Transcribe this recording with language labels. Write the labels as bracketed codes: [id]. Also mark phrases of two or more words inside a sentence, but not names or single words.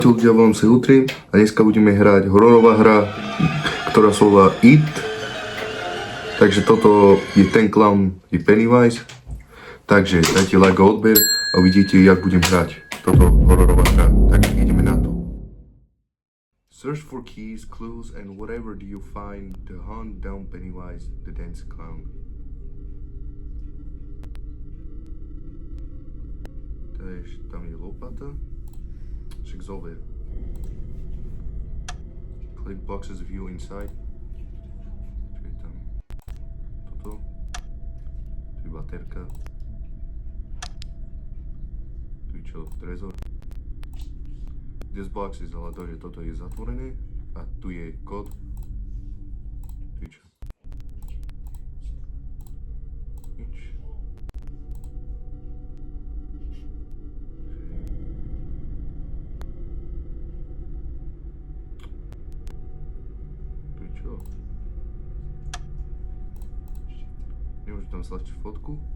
[sk] Ľudia, volám sa Jutri a dneska budeme hrať hororová hra, ktorá sa volá It. Takže toto je ten clown, je Pennywise. Takže dajte like a odber a uvidíte, jak budem hrať toto hororová hra. Takže ideme na to. [en] Search for keys, clues and whatever do you find to hunt down Pennywise, the dance clown. [sk] Takže tam je lopata. Však zober. [en] Click boxes view inside. [sk] Čo je tam? Toto. Tu je baterka. Tu je čo? Trezor. [en] This box is [sk] ale to, že toto je zatvorené. A tu je kód. Tu je čo? Nič. Nemôžem tam stlačiť fotku.